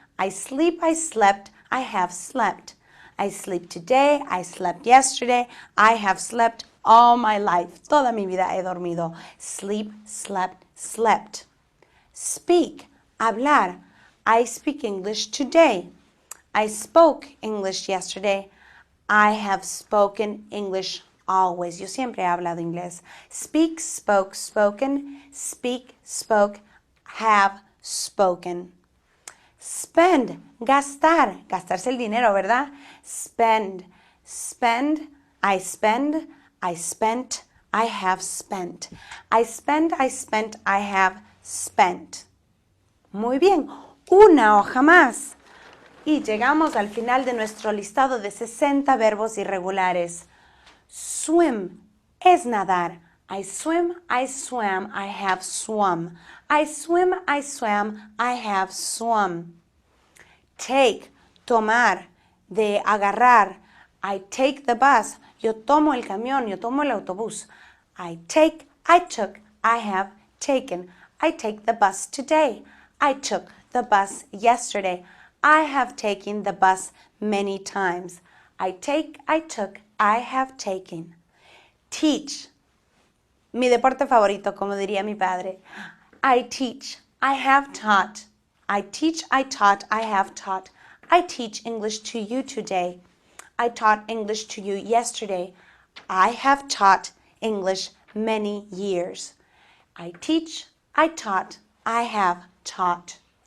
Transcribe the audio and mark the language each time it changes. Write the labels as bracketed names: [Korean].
[English] I sleep, I slept, I have slept. I sleep today, I slept yesterday, I have slept all my life. [Spanish] Toda mi vida he dormido. [English] Sleep, slept, slept. Speak, hablar. I speak English today. I spoke English yesterday. I have spoken English always. [Spanish] Yo siempre he hablado inglés. [English] Speak, spoke, spoken. Speak, spoke, have spoken. Spend, gastar. [Spanish] Gastarse el dinero, ¿verdad? [English] Spend, spend, I spend, I spent, I have spent. I spend, I spent, I have spent. [Spanish] Muy bien, una hoja más. Y llegamos al final de nuestro listado de 60 verbos irregulares. [English] Swim [Spanish] es nadar. [English] I swim, I swam, I have swum. I swim, I swam, I have swum. [Spanish] Take, tomar, de agarrar. [English] I take the bus. [Spanish] Yo tomo el camión, yo tomo el autobús. [English] I take, I took, I have taken. I take the bus today. I took the bus yesterday. I have taken the bus many times. I take, I took, I have taken. Teach. [Spanish] Mi deporte favorito, como diría mi padre. [English] I teach, I have taught. I teach, I taught, I have taught. I teach English to you today. I taught English to you yesterday. I have taught English many years. I teach, I taught, I have taught.